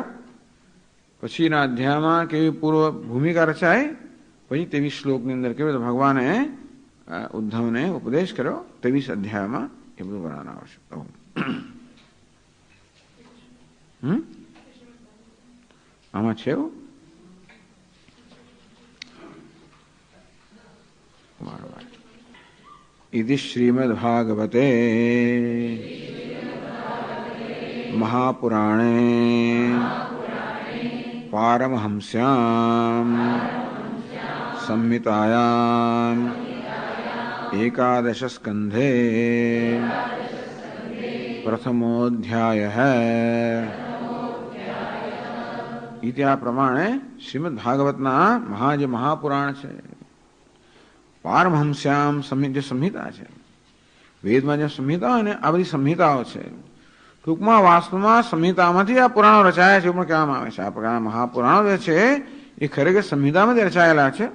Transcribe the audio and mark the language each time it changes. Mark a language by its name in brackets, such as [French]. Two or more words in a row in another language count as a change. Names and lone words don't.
[Gujarati] પછીના અધ્યાયમાં કેવી પૂર્વ ભૂમિકા રચાય, પછી 23 શ્લોકની અંદર કેવી રીતે ભગવાને ઉદ્ધવને ઉપદેશ કર્યો, 23 અધ્યાયમાં એ બધું વર્ણન આવશે. આમાં છે એવું [Sanskrit] इति श्रीमद्भागवते महापुराणे पारमहंस्यां संहितायां एकादश स्कंधे प्रथमोऽध्यायः इति [Gujarati] આ પ્રમાણે શ્રીમદ્ભાગવતના જે મહાપુરાણ છે પારમહંસ્યામ જે સંહિતા છે, વેદમાં જે સંહિતા હોય ને આ બધી સંહિતાઓ છે. ટૂંકમાં વાસ્તવમાં સંહિતામાંથી આ પુરાણો રચાયા છે એવું પણ કહેવામાં આવે છે. આ પ્રકારના મહાપુરાણો જે છે એ ખરેખર સંહિતામાંથી રચાયેલા છે.